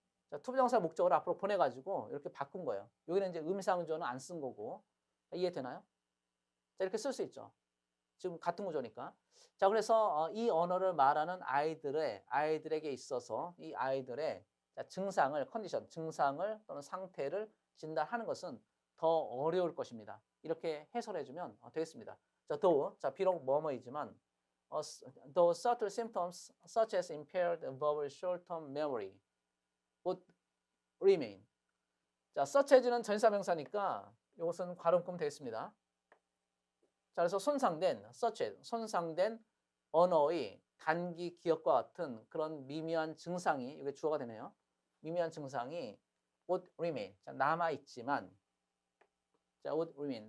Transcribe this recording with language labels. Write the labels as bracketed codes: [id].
[ko] 자 투부정사 목적어를 앞으로 보내가지고 이렇게 바꾼 거예요. 여기는 이제 음상조는 안 쓴 거고 자, 이해되나요? 자 이렇게 쓸 수 있죠. 지금 같은 구조니까. 자 그래서 이 언어를 말하는 아이들에게 있어서 이 아이들의 자, 증상을 컨디션 증상을 또는 상태를 진단하는 것은 더 어려울 것입니다. 이렇게 해설해주면 되겠습니다. [en] 자, though [ko] 자 비록 뭐뭐이지만 [en] though certain symptoms such as impaired verbal short-term memory would remain. [ko] 자, [en] such as [ko] 는 전사명사니까 이것은 괄호금 되겠습니다. 자, 그래서 손상된 [en] such as [ko] 손상된 언어의 단기 기억과 같은 그런 미묘한 증상이 이게 주어가 되네요. 미묘한 증상이 [en] would remain. [ko] 자, 남아있지만 자, would remain.